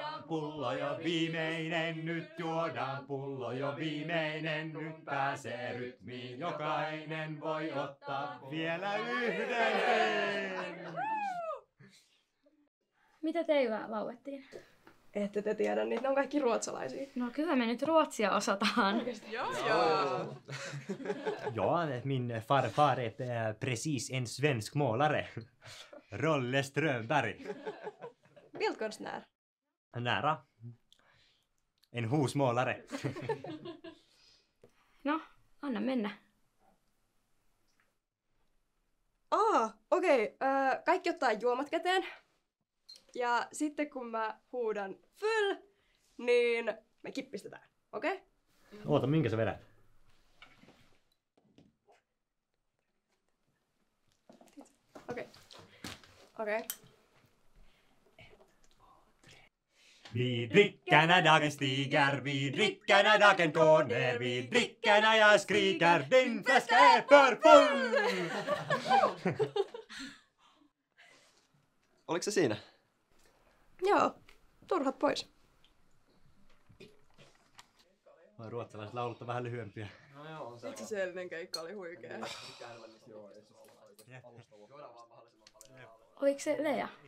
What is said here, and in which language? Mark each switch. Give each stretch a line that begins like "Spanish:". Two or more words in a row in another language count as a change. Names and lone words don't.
Finnish: pullo jo viimeinen, nyt juodaan pullo jo viimeinen, nyt pääsee rytmiin, jokainen voi ottaa vielä yhden. Mitä teillä laulettiin? Ette te tiedä, niin ne on kaikki ruotsalaisia. No kyllä me nyt ruotsia osataan.
Swedish: Ja, min farfar är precis en svensk målare. Rolle Strömberg. Bildkonstnär. Nära. En husmålare.
Finnish: No, anna mennä. Okei. Kaikki ottaa juomat käteen. Ja sitten kun mä huudan fyll, niin me kippistetään. Okei? Okay? Oota, minkä sä vedät? Okei.
Swedish: Vi drickarna dagen stiger, vi drickarna dagen går ner, vi drickarna jag skriker, din flaska är för full!
Finnish: Oliko se siinä? Joo. Turhat pois. Ruotsalaiset laulut on vähän lyhyempiä. Itse se edellinen keikka oli huikea. Oliko se Lea?